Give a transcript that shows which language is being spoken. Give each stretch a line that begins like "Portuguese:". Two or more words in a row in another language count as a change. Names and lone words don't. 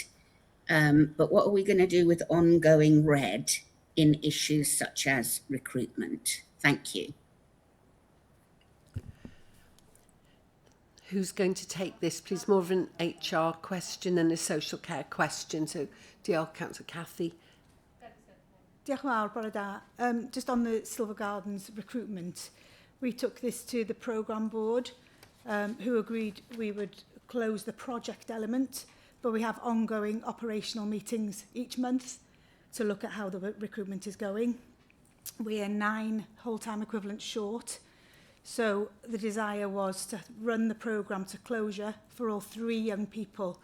English: But what are we going to do with ongoing red in issues such as recruitment? Thank you. Who's going to take this, please? More of an HR question than a social care question. So,
Welsh: diolch, Councillor Cathy. Diolch yn fawr, bore da.
English: Just on the Silver Gardens recruitment, we took this to the programme board, who agreed we would close the project element, but we have ongoing operational meetings each month to look at how the recruitment is going. We are 9 whole-time equivalents short, so the desire was to run the programme to closure for all 3 young people.